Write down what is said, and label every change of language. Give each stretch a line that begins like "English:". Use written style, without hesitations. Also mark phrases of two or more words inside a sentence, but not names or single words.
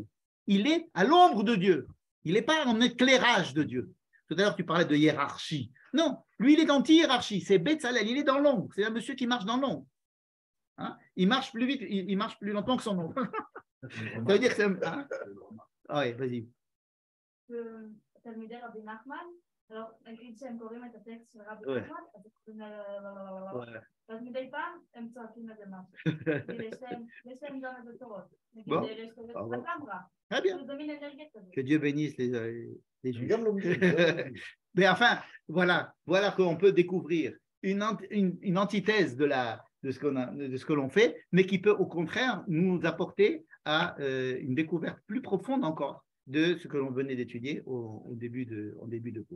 French: Il est à l'ombre de Dieu. Il n'est pas en éclairage de Dieu. Tout à l'heure, tu parlais de hiérarchie. Non, lui, il est anti-hiérarchie. C'est Betzalel, il est dans l'ombre. C'est un monsieur qui marche dans l'ombre. Hein? Il marche plus vite, il marche plus longtemps que son ombre. Ça veut dire que c'est un. Hein? Ah oui, vas-y.
Hebrew: תלמידי רבי נחמן, נגיד שהם קוראים את הטקסט של רבי נחמן, אז הם קוראים אז מדי פעם הם צועקים לזה משהו. יש להם גם איזה תורות. נגיד, יש כזה תקמרה. זה מין אנרגיה כזאת.
French: Que Dieu bénisse les Juifs. Mais enfin, voilà qu'on peut découvrir une antithèse de ce que l'on fait, mais qui peut au contraire nous apporter à une découverte plus profonde encore de ce que l'on venait d'étudier au début de cours.